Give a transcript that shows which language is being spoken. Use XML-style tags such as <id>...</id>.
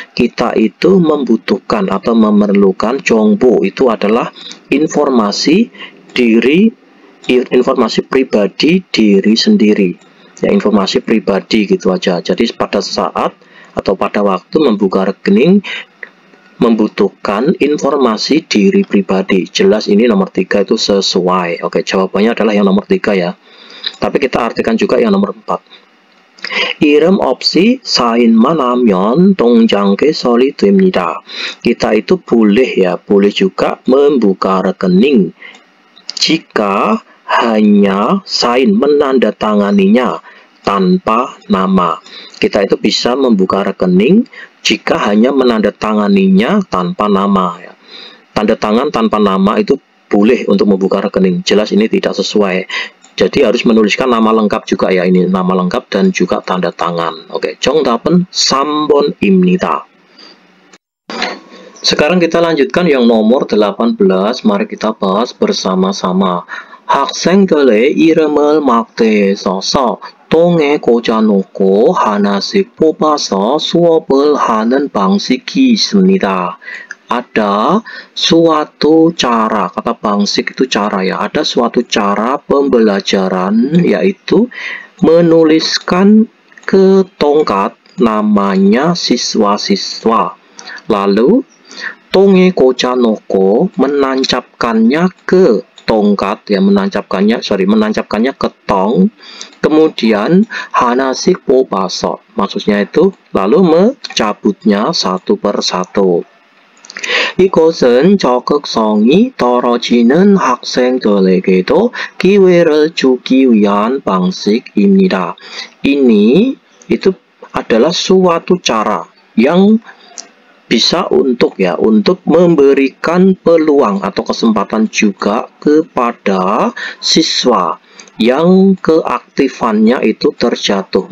<id>Kita itu membutuhkan atau memerlukan 정보, itu adalah informasi diri, informasi pribadi diri sendiri. Ya, informasi pribadi gitu aja. Jadi pada saat atau pada waktu membuka rekening membutuhkan informasi diri pribadi. Jelas ini nomor 3 itu sesuai. Oke, jawabannya adalah yang nomor 3 ya. Tapi kita artikan juga yang nomor 4.</id> <ko>이름 없이 사인만 하면 통장 개설이 됩니다.</ko> <id>Kita itu boleh ya, boleh juga membuka rekening jika hanya sign menandatanganinya tanpa nama. Kita itu bisa membuka rekening jika hanya menandatanganinya tanpa nama ya. Tanda tangan tanpa nama itu boleh untuk membuka rekening. Jelas ini tidak sesuai. Jadi harus menuliskan nama lengkap juga ya, ini nama lengkap dan juga tanda tangan.</id> <ko>Oke, 정답은 3번 입니다.</ko> <id>Sekarang kita lanjutkan yang nomor 18. Mari kita bahas bersama-sama.</id> <ko>학생들의 이름을 막대에 써서 똥에 꽂아놓고 하나씩 뽑아서 수업을 하는 방식이 있습니다.</ko> <id>Ada suatu cara, kata bangsik itu cara ya, ada suatu cara pembelajaran yaitu menuliskan ke tongkat namanya siswa-siswa, lalu</id> <ko>똥에 꽂아놓고</ko> <id>menancapkannya ke tongkat ya, menancapkannya ke tong, kemudian</id> <ko>하나씩 뽑아서,</ko> <id>maksudnya itu lalu mencabutnya satu persatu.</id> <ko>이것은 적극성이 떨어지는 학생들에게도 기회를 주기 위한 방식입니다.</ko> <id>Ini itu adalah suatu cara yang bisa untuk memberikan peluang atau kesempatan juga kepada siswa yang keaktifannya itu terjatuh.</id>